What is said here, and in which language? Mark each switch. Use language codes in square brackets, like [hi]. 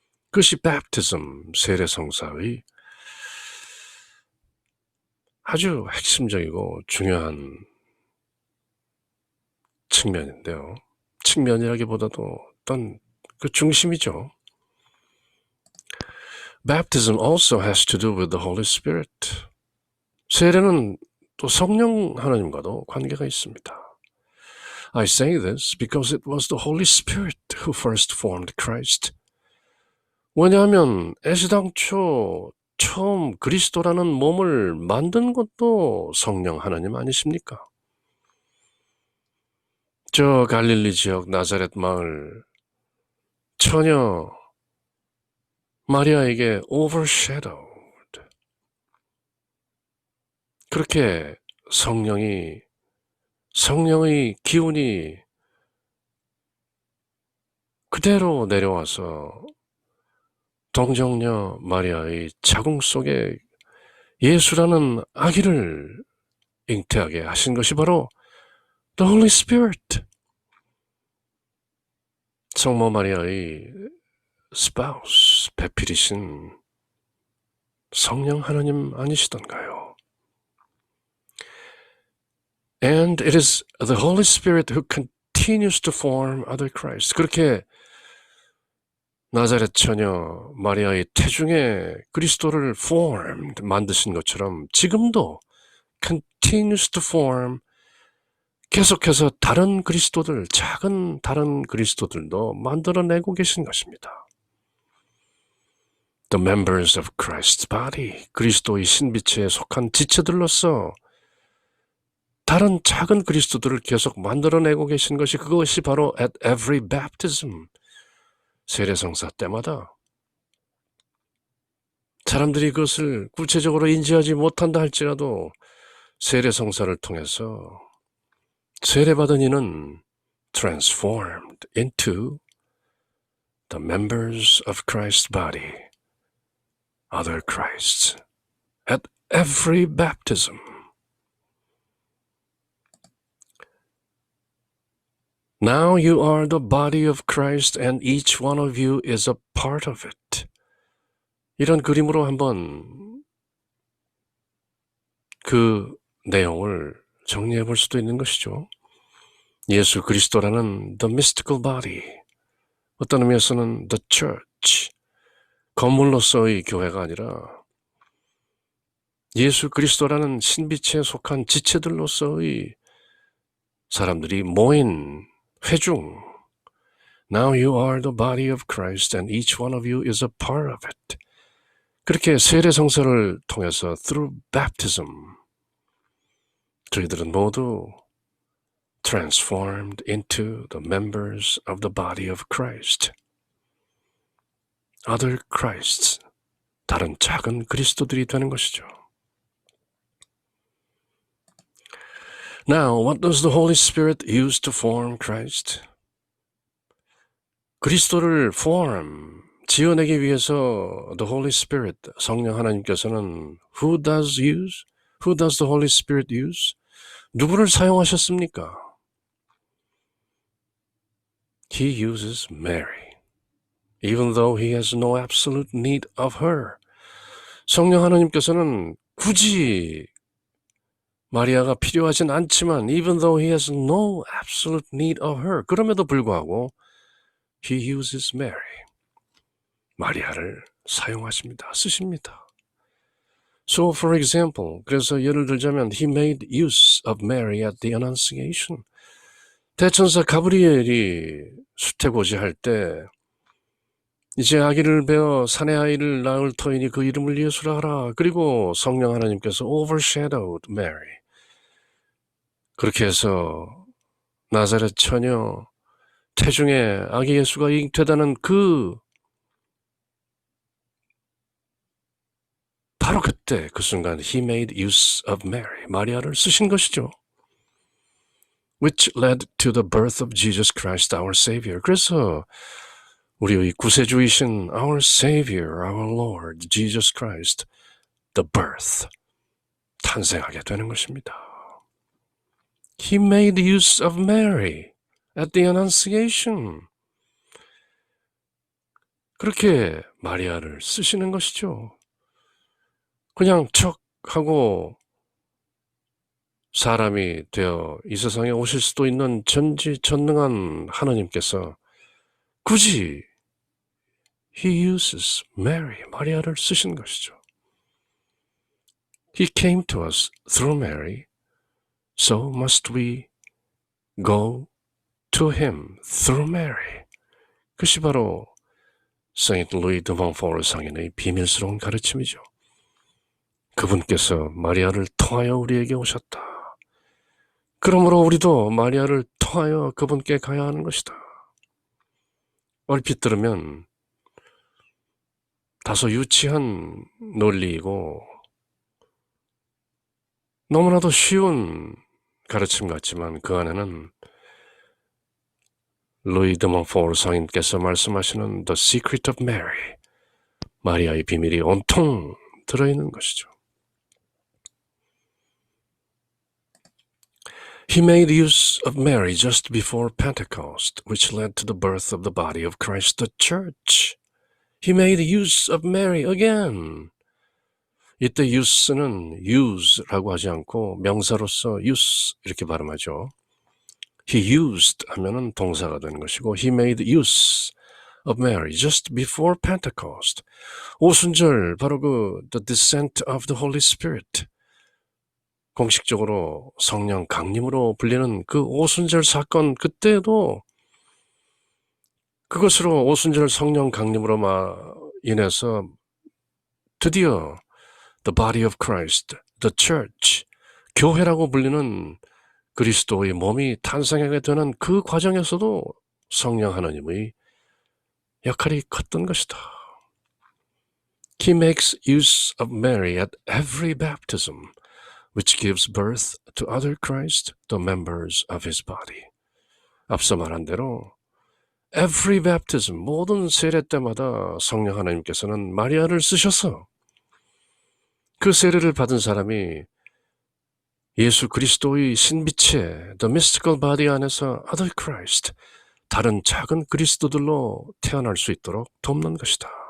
[ko] 그것이 baptism, 세례 성사의 아주 핵심적이고 중요한 측면인데요. 측면이라기보다도 어떤 그 중심이죠. [en] Baptism also has to do with the Holy Spirit. [ko] 세례는 또 성령 하나님과도 관계가 있습니다. [en] I say this because it was the Holy Spirit who first formed Christ. [ko] 왜냐하면 애시당초 처음 그리스도라는 몸을 만든 것도 성령 하나님 아니십니까? 저 갈릴리 지역 나자렛 마을 처녀 마리아에게 overshadowed. 그렇게 성령의 기운이 그대로 내려와서 동정녀 마리아의 자궁 속에 예수라는 아기를 잉태하게 하신 것이 바로 [en] The Holy Spirit. [ko] 성모 마리아의 spouse, 배필이신 성령 하나님 아니시던가요? [en] And it is the Holy Spirit who continues to form other Christ. [ko] 그렇게 나자렛 처녀 마리아의 태중에 그리스도를 formed, 만드신 것처럼 지금도 [en] continues to form, [ko] 계속해서 다른 그리스도들, 작은 다른 그리스도들도 만들어내고 계신 것입니다. [en] The members of Christ's body, [ko] 그리스도의 신비체에 속한 지체들로서 다른 작은 그리스도들을 계속 만들어내고 계신 것이 그것이 바로 [en] at every baptism, [ko] 세례성사 때마다 사람들이 그것을 구체적으로 인지하지 못한다 할지라도 세례성사를 통해서 세례받은 이는 [en] transformed into the members of Christ's body, other Christs, at every baptism. Now you are the body of Christ and each one of you is a part of it. [ko] 이런 그림으로 한번 그 내용을 정리해 볼 수도 있는 것이죠. 예수 그리스도라는 [en] the mystical body, [ko] 어떤 의미에서는 [en] the church, [ko] 건물로서의 교회가 아니라 예수 그리스도라는 신비체에 속한 지체들로서의 사람들이 모인 회중. [en] Now you are the body of Christ and each one of you is a part of it. [ko] 그렇게 세례성사를 통해서 [en] through baptism [ko] 저희들은 모두 [en] transformed into the members of the body of Christ. Other Christs, [ko] 다른 작은 그리스도들이 되는 것이죠. [en] Now, what does the Holy Spirit use to form Christ? [ko] 그리스도를 [en] form, [ko] 지어내기 위해서 [en] the Holy Spirit, [ko] 성령 하나님께서는 [en] who does the Holy Spirit use? [ko] 누구를 사용하셨습니까? [en] He uses Mary, even though he has no absolute need of her. [ko] 성령 하나님께서는 굳이 마리아가 필요하진 않지만 [en] even though he has no absolute need of her, [ko] 그럼에도 불구하고 [en] he uses Mary, [ko] 마리아를 사용하십니다. 쓰십니다. [en] So for example, [ko] 그래서 예를 들자면 [en] he made use of Mary at the Annunciation. [ko] 대천사 가브리엘이 수태고지할 때 이제 아기를 베어 사내 아이를 낳을 터이니 그 이름을 예수라 하라. 그리고 성령 하나님께서 [en] overshadowed Mary. [ko] 그렇게 해서 나사렛 처녀 태중에 아기 예수가 잉태되는 바로 그때 그 순간 [en] he made use of Mary, [ko] 마리아를 쓰신 것이죠. [en] Which led to the birth of Jesus Christ, our Savior. [ko] 그래서 우리의 구세주이신 [en] our Savior, our Lord, Jesus Christ, the birth, [ko] 탄생하게 되는 것입니다. [en] He made use of Mary at the Annunciation. [ko] 그렇게 마리아를 쓰시는 것이죠. 그냥 척 하고 사람이 되어 이 세상에 오실 수도 있는 전지전능한 하나님께서 굳이 [en] He uses Mary, [ko] 마리아를 쓰신 것이죠. [en] He came to us through Mary, so must we go to him through Mary. [ko] 그것이 바로 세인트 루이 드 몬포르 상인의 비밀스러운 가르침이죠. 그분께서 마리아를 통하여 우리에게 오셨다. 그러므로 우리도 마리아를 통하여 그분께 가야 하는 것이다. 얼핏 들으면 다소 유치한 논리이고 너무나도 쉬운 가르침 같지만 그 안에는 루이 드 몬포르 상인께서 말씀하시는 [en] The Secret of Mary, [ko] 마리아의 비밀이 온통 들어있는 것이죠. [en] He made use of Mary just before Pentecost, which led to the birth of the body of Christ, the church. He made use of Mary again. [ko] 이때 use는 use라고 하지 않고 명사로서 use 이렇게 발음하죠. [en] He used [ko] 하면은 동사가 되는 것이고 [en] He made use of Mary just before Pentecost. [ko] 오순절 바로 그 [en] The Descent of the Holy Spirit. [ko] 공식적으로 성령 강림으로 불리는 그 오순절 사건 그때도 그것으로 오순절 성령 강림으로 인해서 드디어 [en] The body of Christ, the church, [ko] 교회라고 불리는 그리스도의 몸이 탄생하게 되는 그 과정에서도 성령 하나님의 역할이 컸던 것이다. [en] He makes use of Mary at every baptism, which gives birth to other Christ, the members of his body. [ko] 앞서 말한 대로 [en] every baptism, [ko] 모든 세례 때마다 성령 하나님께서는 마리아를 쓰셔서 그 세례를 받은 사람이 예수 그리스도의 신비체, [en] the mystical body [ko] 안에서 [en] other Christ, [ko] 다른 작은 그리스도들로 태어날 수 있도록 돕는 것이다.